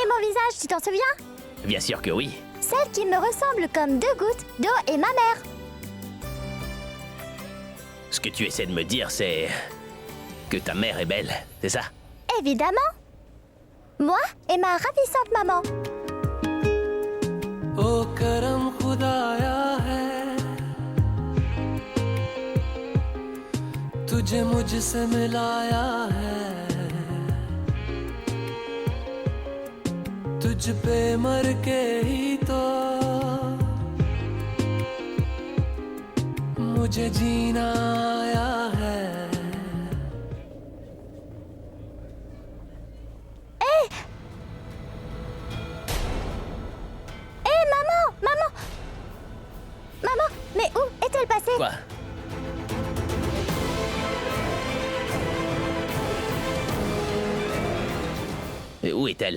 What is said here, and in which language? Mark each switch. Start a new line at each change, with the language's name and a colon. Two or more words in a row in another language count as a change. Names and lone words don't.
French: Et mon visage, tu t'en souviens? Bien sûr que oui. Celle qui me ressemble comme 2 gouttes d'eau et ma mère. Ce que tu essaies de me dire, c'est... que ta mère est belle, c'est ça? Évidemment. Moi et ma ravissante maman.
Hindi: ओ करम खुदाया है तुझे मुझसे मिलाया है तुझ पे मर के ही तो मुझे जीना आया है
French: Maman, mais où est-elle passée? Quoi? Et où est-elle?